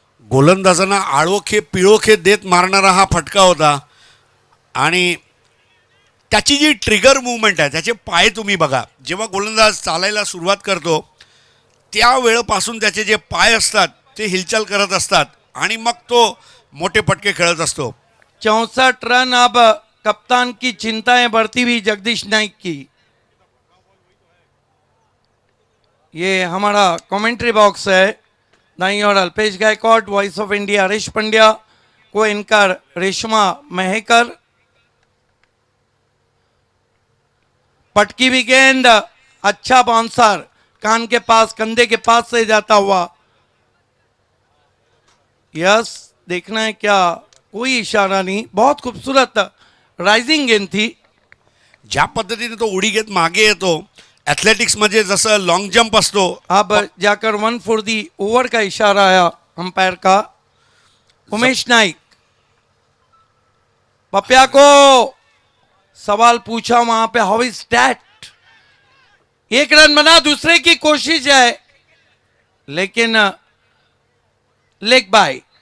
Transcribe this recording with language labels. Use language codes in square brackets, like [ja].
[mr] गोलंदाजांना आळोखे पिळोखे देत मारणारा हा फटका होता आणि त्याची जी ट्रिगर मूवमेंट आहे त्याचे पाय तुम्ही बघा. जेव्हा गोलंदाज चालायला सुरुवात करतो त्या वेळेपासून त्याचे जे पाय असतात ते हिलचाल करत असतात आणि मग तो मोठे फटके खेळत असतो. [hi] 64 रन. अब कप्तान की चिंताएं बढ़ती हुई जगदीश नाइक की. ये हमारा कमेंट्री बॉक्स है. दाईं ओर Alpesh Gaikwad, voice of India Harish Pandya, को एंकर रेशमा महेकर. पटकी भी गेंद, अच्छा बाउंसर, कान के पास, कंधे के पास से जाता हुआ. यस, देखना है क्या, कोई इशारा नहीं. बहुत खूबसूरत राइजिंग गेंद थी. [mr] ज्या पद्धतीने तो उडी घेत मागे येतो ॲथलेटिक्समध्ये जसं लॉंग जंप असतो. [hi] अब जाकर 1 फॉर दी ओवर का इशारा आया अंपायर का. उमेश नाइक पपिया को सवाल पूछा वहां पे, [en] How is that. [hi] 1 रन बना, दूसरे की कोशिश है लेकिन लेग बाय.